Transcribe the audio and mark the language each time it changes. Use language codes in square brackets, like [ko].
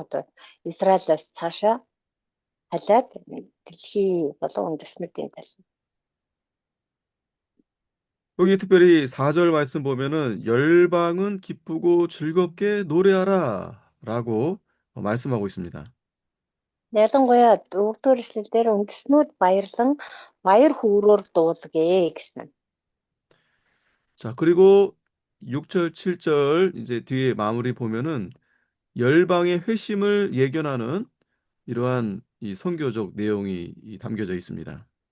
[mn] Одоо Израилаас цаашаа халиад дэлхий болон үндэстнүүдийн тал. [ko] 여기 특별히 4절 말씀 보면은 열방은 기쁘고 즐겁게 노래하라 라고 말씀하고 있습니다. [mn] Ялангуяа 4-р эшлэлдэр үндэстнүүд баярлан баяр хөөрөөр дуулгая гэсэн. [ko] 자, 그리고 6절, 7절 이제 뒤에 마무리 보면은 열방의 회심을 예견하는 이러한 이 선교적 내용이 담겨져 있습니다.